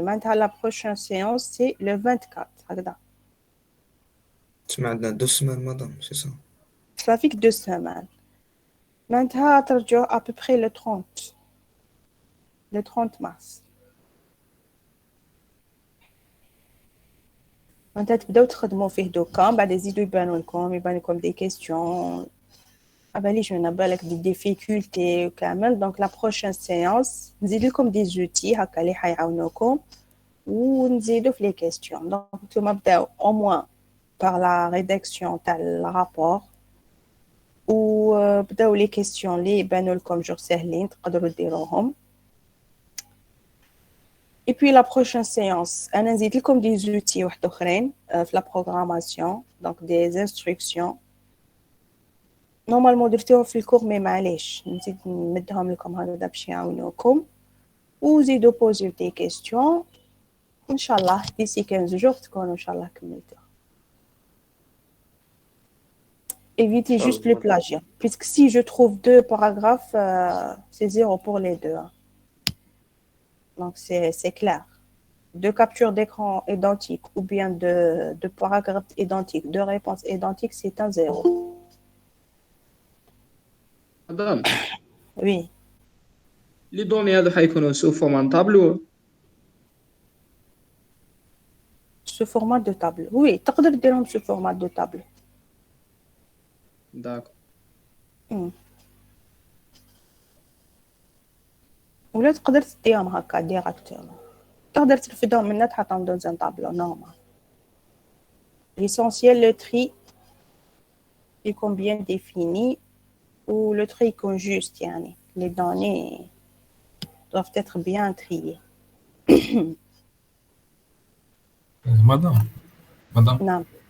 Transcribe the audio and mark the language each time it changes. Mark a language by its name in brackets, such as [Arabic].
[French] Maintenant, la prochaine séance, c'est le 24. Tu m'as donné 2 semaines, madame, c'est ça? Ça fait que 2 semaines. Maintenant, à peu près le 30 mars. [Arabic] Maintenant, تبداو تخدموا فيه دوكا بعد يزيدوا يبان لكم [French] des questions. [Arabic] باليش من بالك [French] des difficultés [Arabic] وكامل. [French] Donc la prochaine séance [Arabic] نزيد لكم [French] des outils [Arabic] هكا اللي حيعاونوكم ونزيدوا في [French] les questions. [Arabic] Donc نتوما بداو [French] au moins par la rédaction [Arabic] تاع الرابور وبداو les questions اللي يبانوا لكم جوغ ساهلين تقدروا ديروهم. [French] Et puis la prochaine séance, [Arabic] أنا نزيد لكم [French] des outils [Arabic] واحد أخرين في [French] la programmation, donc des instructions. [Arabic] Normalement درتوهم في الكور مي معليش نزيد نمدهم لكم هكذا باش يعاونوكم وزيدوا بوزيو des questions. إن شاء الله [French] d'ici 15 jours [Arabic] تكونوا إن شاء الله كملتوا. [French] Évitez juste le plagiat, puisque si je trouve 2 paragraphes, c'est 0 pour les 2. Donc, c'est clair. 2 captures d'écran identiques ou bien de paragraphes identiques, 2 réponses identiques, c'est un 0. Madame, Oui. les données [Arabic] هذو حيكونوا [French] sous format tableau. Sous format de table. Oui, [Arabic] تقدر ديرهم [French] sous format de table. D'accord. [Arabic] ولا تقدر تديهم هكا ديراكتومون تقدر ترفدهم منها تحطهم [French] dans un tableau normal. L'essentiel le tri [Arabic] يكون [French] bien défini ou le tri يكون juste [Arabic] يعني [French] les données doivent être bien triées. Madame, [Arabic] نعم.